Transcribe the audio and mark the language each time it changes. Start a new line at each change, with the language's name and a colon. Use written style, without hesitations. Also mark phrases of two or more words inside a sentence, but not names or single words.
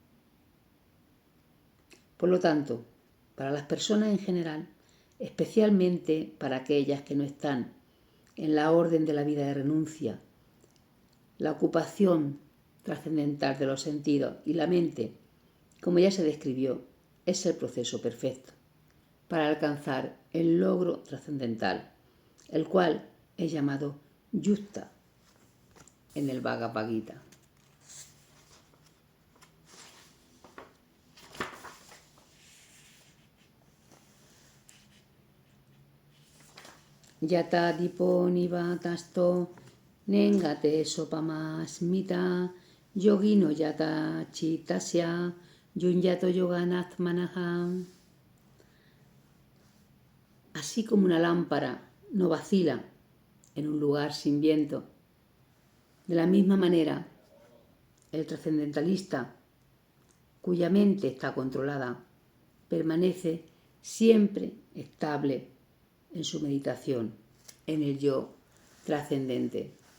Spanish: Por lo tanto, para las personas en general, especialmente para aquellas que no están en la orden de la vida de renuncia, la ocupación trascendental de los sentidos y la mente, como ya se describió, es el proceso perfecto para alcanzar el logro trascendental, el cual es llamado yukta en el Bhagavad Gita.
Sanskrit: यथा दीपो निवातस्थो नेङ्गते सोपमा स्मृता योगिनो यतचित्तस्य युञ्जतो योगमात्मनः.
Spanish: Así como una lámpara no vacila en un lugar sin viento, de la misma manera el trascendentalista, cuya mente está controlada, permanece siempre estable en su meditación, en el yo trascendente.